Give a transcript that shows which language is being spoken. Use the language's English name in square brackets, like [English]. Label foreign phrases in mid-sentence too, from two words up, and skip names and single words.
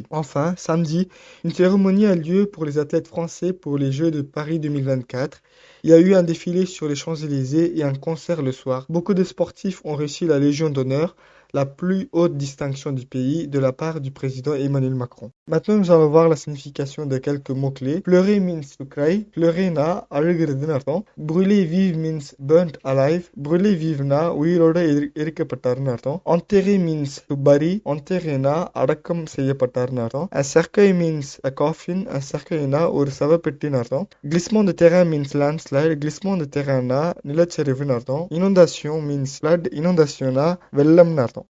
[French] Enfin, samedi, une cérémonie a lieu pour les athlètes français pour les Jeux de Paris 2024. Il y a eu un défilé sur les Champs-Élysées et un concert le soir. Beaucoup de sportifs ont reçu la Légion d'honneur, la plus haute distinction du pays, de la part du président Emmanuel Macron. Maintenant, nous allons voir la signification de quelques mots-clés. [English] Pleurer means to cry. [Tamil] Pleurer na அழுகிறதுன்னு அர்த்தம். [French] Brûler vive [English] means burnt alive. [French] Brûler vive [Tamil] na உயிரோட எரிக்கப்பட்டார்னு அர்த்தம். [English] Enterrer means to bury. [Tamil] Enterrer na அடக்கம் செய்யப்பட்டார்னு அர்த்தம். [French] Un cercueil [English] means a coffin. [French] Un cercueil [Tamil] na ஒரு சவப்பெட்டின்னு அர்த்தம். [French] Glissement de terrain [English] means landslide. [French] Glissement de terrain [Tamil] na நிலச்சரிவுன்னு அர்த்தம். [English] Inondation means flood. [Tamil] Inondation na வெள்ளம்னு அர்த்தம்.